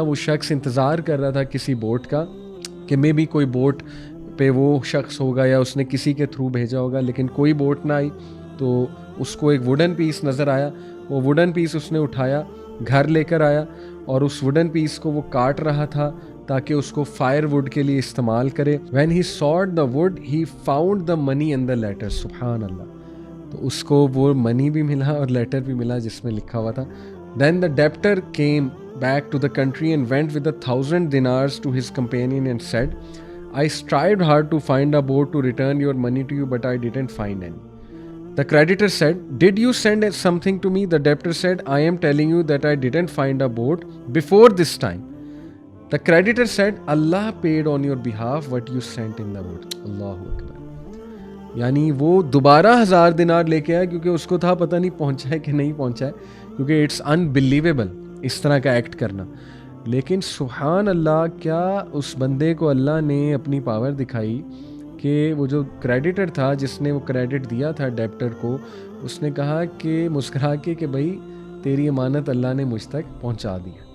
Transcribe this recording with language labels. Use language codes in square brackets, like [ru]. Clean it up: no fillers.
[ur] وہ شخص انتظار کر رہا تھا کسی بوٹ کا کہ [en] maybe [ur] کوئی بوٹ پہ وہ شخص ہوگا یا اس نے کسی کے تھرو بھیجا ہوگا، لیکن کوئی بوٹ نہ آئی. تو اس کو ایک ووڈن پیس نظر آیا. وہ ووڈن پیس اس نے اٹھایا، گھر لے کر آیا اور اس ووڈن پیس کو وہ کاٹ رہا تھا تاکہ اس کو فائر ووڈ کے لیے استعمال کرے. [en] When he sought the wood he found the money in the letter. [ar] سبحان اللہ. [ur] تو اس کو وہ منی بھی ملا اور لیٹر بھی ملا جس میں لکھا ہوا تھا. [en] Then the debtor came back to the country and went with 1,000 dinars to his companion and said I strived hard to find a boat to return your money to you, but I didn't find any. The creditor said, did you send something to me? The debtor said, I am telling you that I didn't find a boat before this time. The creditor said, Allah paid on your behalf what you sent in the boat. [ar] Allahu Akbar. [ur] یعنی وہ دوبارہ 1,000 دینار لے کے آیا کیونکہ اس کو تھا پتہ نہیں پہنچا ہے کہ نہیں پہنچا ہے، کیونکہ [en] it's unbelievable [ur] اس طرح کا ایکٹ کرنا. لیکن [ar] سبحان اللہ، [ur] کیا اس بندے کو اللہ نے اپنی پاور دکھائی کہ وہ جو کریڈیٹر تھا جس نے وہ کریڈٹ دیا تھا ڈیپٹر کو، اس نے کہا کہ مسکرا کے کہ بھائی تیری امانت اللہ نے مجھ تک پہنچا دی.